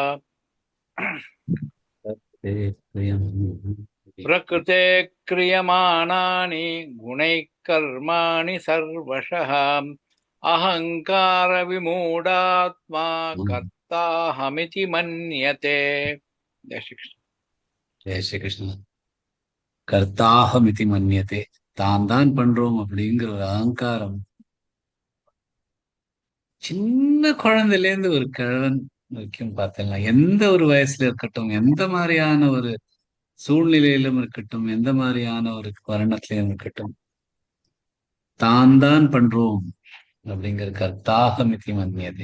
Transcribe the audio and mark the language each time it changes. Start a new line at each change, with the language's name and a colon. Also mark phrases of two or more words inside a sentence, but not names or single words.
Sanskrit: प्रकृते क्रियमाणानि गुणैः कर्माणि सर्वशः। अहङ्कारविमूढात्मा कर्ताहमिति मन्यते।
Hindi: जय श्री कृष्ण। जय श्री कृष्ण.
Sanskrit: कर्ताहमिति मन्यते.
Tamil: தான் தான் பண்றோம் அப்படிங்கிற ஒரு அகங்காரம் சின்ன குழந்தையில இருந்து ஒரு கிழவன் வரைக்கும் பார்த்தலாம். எந்த ஒரு வயசுல இருக்கட்டும், எந்த மாதிரியான ஒரு சூழ்நிலையிலும் இருக்கட்டும், எந்த மாதிரியான ஒரு வருணத்திலும் இருக்கட்டும், தான் தான் பண்றோம் அப்படிங்கிற
Sanskrit: कर्ताहमिति मन्यते.